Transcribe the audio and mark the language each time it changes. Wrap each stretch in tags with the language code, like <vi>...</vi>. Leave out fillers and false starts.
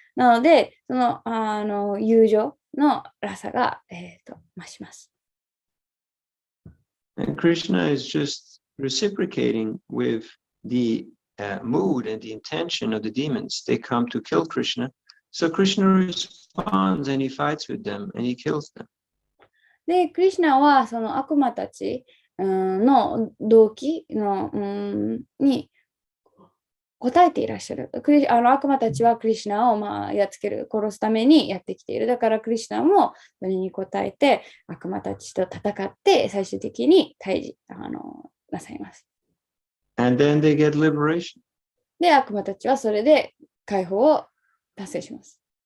<ja>なので、その友情のらさが、増します。</ja> <en>And Krishna is just reciprocating with the mood and the intention of the demons. They come to kill Krishna. So Krishna responds and he fights with them and he kills them.</en> <ja>で、クリシュナはその悪魔たちの動機のに答えていらっしゃる。悪魔たちはクリシュナをやっつける、殺すためにやってきている。だからクリシュナもそれに答えて悪魔たちと戦って最終的に退治なさいます。</ja> <en>And then they get liberation.</en> <ja>で、悪魔たちはそれで解放を達成します。</ja>